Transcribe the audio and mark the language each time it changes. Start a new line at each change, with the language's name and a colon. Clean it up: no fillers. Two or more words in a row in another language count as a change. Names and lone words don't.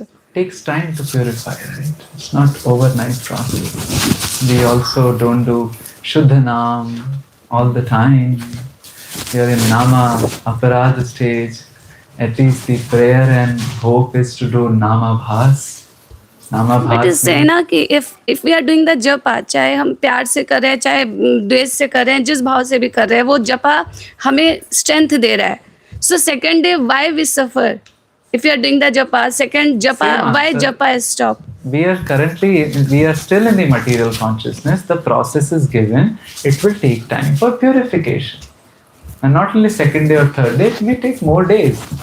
English: Takes time to purify, right? It's not overnight process. We also don't do Shuddha Nam all the time. We are in Nama Aparadha stage. At least the prayer and hope is to do Nama Bhas. Nama But Bhas it's say
Hindi: ना कि
English: if we are doing the japa,
Hindi: चाहे हम प्यार से कर रहे हैं, चाहे द्वेष से कर रहे हैं, जिस भाव से भी कर रहे हैं, वो जपा हमें strength दे रहा है.
English: So second day, why we suffer? If you are doing the japa, second japa, why japa is stopped? we are still in the material consciousness. The process is given. It will take time for purification. And not only second day or third day, it may take more days.